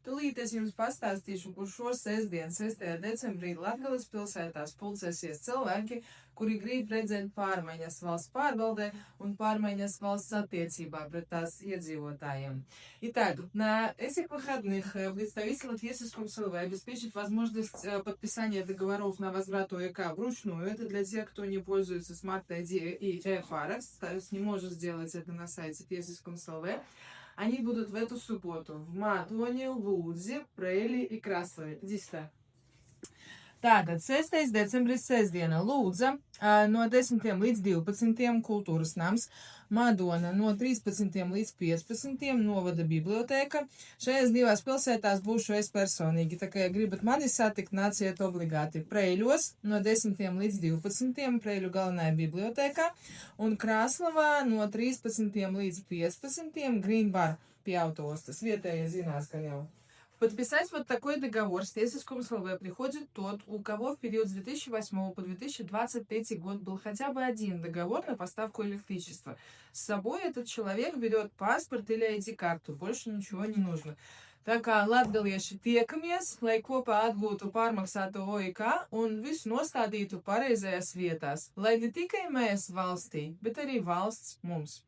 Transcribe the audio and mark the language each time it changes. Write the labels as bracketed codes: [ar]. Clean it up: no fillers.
[lv] tūlīt es jums pastāstīšu, kur šo sestdienu, 6. decembrī, Latgales pilsētās pulcēsies cilvēki, kuri grib redzēt pārmaiņas valsts pārvaldē un pārмaiņas valsts attiecībā pret tās иедзивотаем. [ru] Итак, на этих выходных представитель Латвийского консульства обеспечит возможность подписания договоров на возврат ОЭК вручную. Это для тех, кто не пользуется Smart ID и e-Farex, то есть не может сделать это на сайте Латвийского консульства. Они будут в эту субботу в Mātoņu, Lūdzi, Preļi и Kraslave. Иди сюда. [lv] Tātad 6. decembris sestdiena Lūdza no 10 līdz 12 kultūras nams, Madona no 13 līdz 15 novada bibliotēka. Šajās divās pilsētās būšu es personīgi, tā kā ja gribat mani satikt, nāciet obligāti Preļos no 10 līdz 12 Preļu galvenajā bibliotēkā un Krāslavā no 13 līdz 15 Green Bar pie autostas. Vietējie zinās, ka jau. [ru] Подписать вот такой договор с Латвийским консульством приходит тот, у кого в период с 2008 по 2023 год был хотя бы один договор на поставку электричества. С собой этот человек берет паспорт или ID-карту, больше ничего не нужно. [lv] Tā kā latgalieši tiekamies, lai kopā atgūtu pārmaksāto OIK un visu nostādītu pareizajās vietās, lai ne tikai mēs valstī, bet arī valsts mums.